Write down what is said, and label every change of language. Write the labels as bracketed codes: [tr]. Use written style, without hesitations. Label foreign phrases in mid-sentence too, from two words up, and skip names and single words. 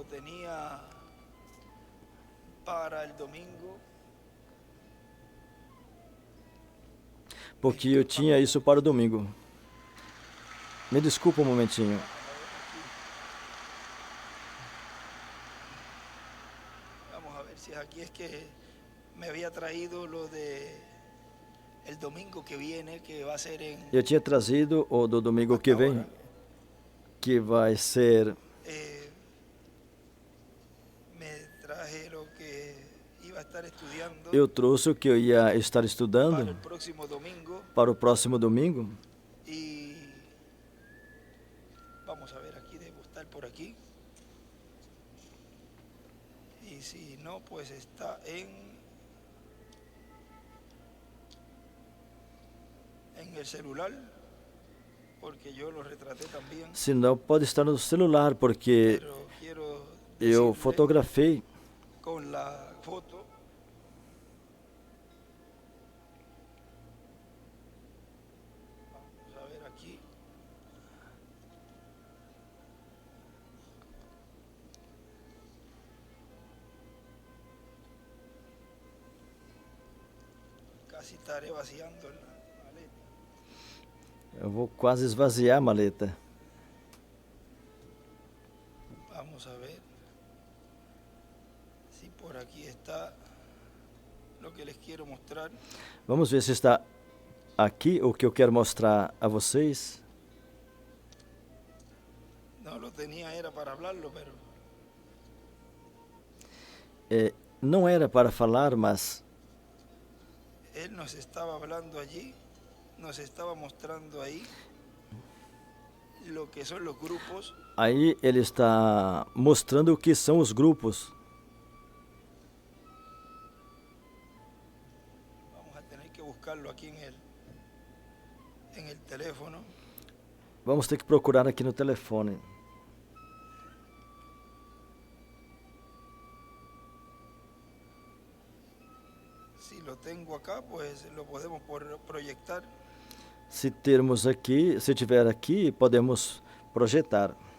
[pt] Porque eu tinha isso para o domingo. Me desculpa um momentinho. [es] Vamos a ver [pt] se aqui é que [es] me había traído lo de el domingo que viene, que va a ser en [pt] Eu tinha trazido o do domingo que vem, [es] ahora, [pt] que vai ser. [es] me traje lo que iba a estar estudiando [pt] Eu trouxe o que eu ia estar para estudando [es] el próximo domingo [pt] para o próximo domingo. [es] y vamos a ver, aquí debo estar por aquí. Y si no, pues está en el celular, porque yo lo retraté también, [pt] Se não, pode estar no celular, porque [es] pero quiero [pt] eu [es] decirle [pt] fotografei. [es] con la foto. Vamos a ver aquí. Casi estaré vaciando la maleta. [pt] Eu vou quase esvaziar a maleta. [es] Vamos a ver si por aquí está lo que les quiero mostrar. [pt] Vamos ver se está aqui o que eu quero mostrar a vocês. [es] No lo tenía, era para hablarlo, pero [pt] Não era para falar, mas [es] él nos estaba hablando allí, nos estaba mostrando ahí lo que son los grupos. [pt] aí ele está mostrando o que são os grupos. [es] Vamos a tener que buscarlo aquí en el teléfono. [pt] Vamos ter que procurar aqui no telefone. [es] Si lo tengo acá, pues lo podemos proyectar. [pt] Se termos aqui, se tiver aqui, podemos projetar.